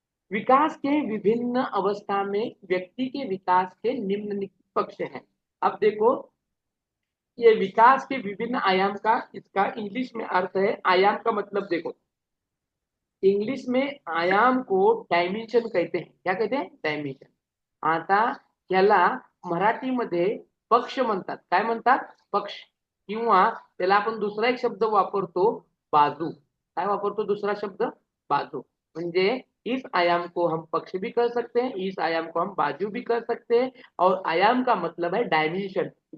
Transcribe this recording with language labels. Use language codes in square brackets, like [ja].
[hi] विकास के विभिन्न अवस्था में व्यक्ति के विकास के निम्नलिखित पक्ष हैं. अब देखो, ये विकास के विभिन्न आयाम का इसका इंग्लिश में अर्थ है. आयाम का मतलब देखो, इंग्लिश में आयाम को डायमेन्शन कहते हैं. क्या कहते हैं? डायमेन्शन. [mr] आता याला मराठीमध्ये पक्ष म्हणतात. काय म्हणतात? पक्ष. किंवा त्याला आपण दुसरा एक शब्द वापरतो, बाजू. काय वापरतो दुसरा शब्द? बाजू. म्हणजे [hi] इस आयाम को हम पक्ष भी कर सकते हैं, इस आयाम को हम बाजू भी कर सकते हैं, और आयाम का मतलब है डायमेंशन।